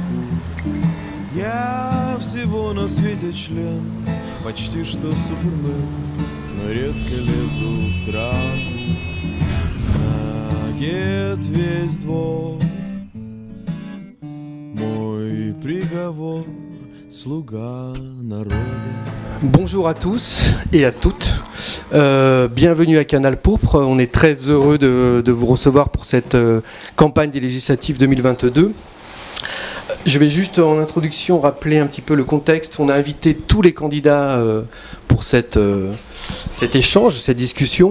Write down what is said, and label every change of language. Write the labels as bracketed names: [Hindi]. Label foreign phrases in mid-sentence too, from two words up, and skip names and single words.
[Russian] Я всего на свете член, почти что супермен, но редко лезу в драку. Знает весь двор мой приговор, слуга народа. [French] Bonjour à tous et à toutes, bienvenue à Canal Pourpre, on est très heureux de vous recevoir pour cette campagne des législatives 2022. Je vais juste en introduction rappeler un petit peu le contexte. On a invité tous les candidats pour cet échange, cette discussion.